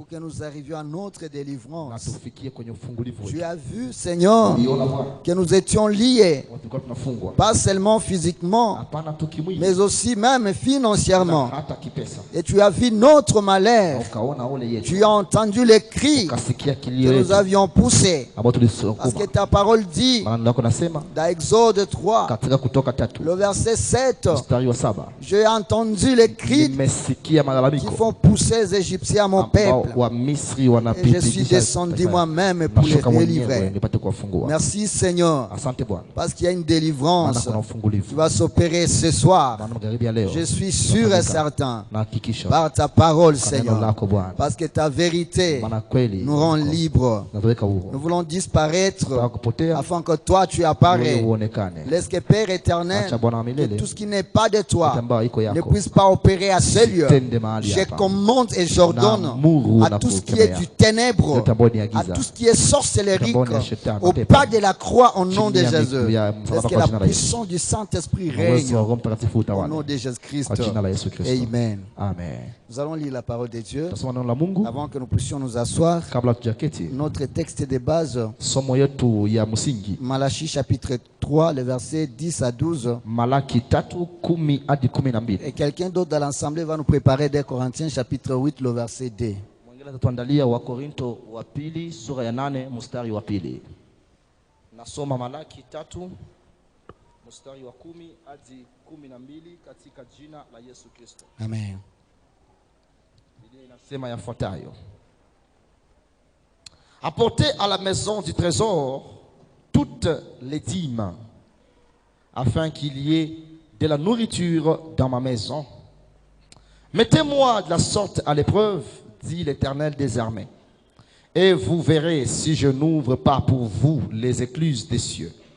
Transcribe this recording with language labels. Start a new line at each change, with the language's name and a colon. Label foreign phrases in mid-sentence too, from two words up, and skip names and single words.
French: pour que nous arrivions à notre délivrance.
Swahili: na tufikie kwenye ufungulivu
French: Tu
Swahili: wetu.
French: as vu, Seigneur, que nous étions liés,
Swahili: Tulikuwa tunafungwa
French: pas seulement physiquement,
Swahili: hapana tu kimwili,
French: mais aussi même financièrement.
Swahili: hata kipesa.
French: Et tu as vu notre
Swahili: Na
French: malheur.
Swahili: ukaona ole yetu,
French: Tu as entendu les cris
Swahili: ukasikia
French: que
Swahili: kilio
French: nous
Swahili: yetu
French: avions poussés.
Swahili: ambao
French: Parce
Swahili: tulisukuma.
French: que ta parole dit,
Swahili: Maana lako nasema
French: dans Exode 3,
Swahili: katika Kutoka 3
French: le verset 7,
Swahili: mstari wa 7,
French: j'ai entendu les cris
Swahili: nimesikia
French: qui
Swahili: malalamiko
French: font pousser les Égyptiens à mon
Swahili: ambao
French: peuple.
Swahili: wa Misri
French: Et je suis
Swahili: wanapitisha
French: descendu
Swahili: taifa.
French: moi-même pour les
Swahili: Nashuka mwenyewe
French: délivrer.
Swahili: nipate kuwafungua.
French: Merci Seigneur,
Swahili: Asante Bwana,
French: parce qu'il y a une
Swahili: maana
French: délivrance
Swahili: kuna
French: qui
Swahili: ufungulivu.
French: va s'opérer ce soir.
Swahili: Maana magharibi ya leo
French: Je suis sûr et certain
Swahili: na hakikisha
French: par ta parole,
Swahili: kwa neno
French: Seigneur,
Swahili: lako Bwana,
French: parce que ta vérité
Swahili: maana kweli
French: nous rend libres.
Swahili: natuweka
French: Nous
Swahili: huru.
French: voulons disparaître
Swahili: Tunataka kupotea
French: afin que toi tu
Swahili: wewe
French: apparais.
Swahili: uonekane.
French: Laisse que Père éternel,
Swahili: Acha Bwana wa
French: que
Swahili: milele
French: tout ce qui n'est pas de toi
Swahili: ambayo iko
French: ne
Swahili: yako
French: puisse pas opérer à ce lieu.
Swahili: Tende mahali
French: Je
Swahili: hapa.
French: commande et j'ordonne
Swahili: Naamuru
French: à
Swahili: na
French: tout ce qui
Swahili: kukemea.
French: est du ténèbre,
Swahili: Yote ambayo ni ya
French: à
Swahili: giza,
French: tout ce qui est sorcellerie,
Swahili: Yote ambayo ni ya shetani,
French: au
Swahili: mapepo.
French: pas de la croix au nom de
Swahili: Chini ya
French: Jésus.
Swahili: miguu ya
French: Laisse
Swahili: msalaba
French: que
Swahili: kwa
French: la
Swahili: jina la Yesu.
French: puissance du Saint-Esprit
Swahili: Na uwezo
French: règne
Swahili: wa Roho Mtakatifu
French: au
Swahili: utawale
French: nom de Jésus-Christ.
Swahili: kwa jina la Yesu Kristo.
French: Amen.
Swahili: Amen.
French: Nous allons lire la parole de Dieu
Swahili: Tasoma neno la Mungu
French: avant que nous puissions nous asseoir.
Swahili: kabla tujaketi.
French: Notre texte de base,
Swahili: Somo yetu ya msingi
French: Malachie chapitre 3, les versets 10 à 12.
Swahili: Malaki 3:10 hadi 12.
French: Et quelqu'un d'autre dans l'assemblée va nous préparer des Corinthiens chapitre 8, le verset 2.
Swahili: Mwingine atatuandalia wa Korinto wa pili sura ya 8 mstari wa 2. Nasoma Malaki 3 mstari wa 10 hadi 12 katika jina la Yesu Kristo. Amen. Biblia inasema yafuatayo:
French: Apportez à la maison du trésor toutes les dîmes, afin qu'il y ait de la nourriture dans ma maison. Mettez-moi de la sorte à l'épreuve, dit l'Éternel des armées, et vous verrez si je n'ouvre pas pour vous les écluses des cieux.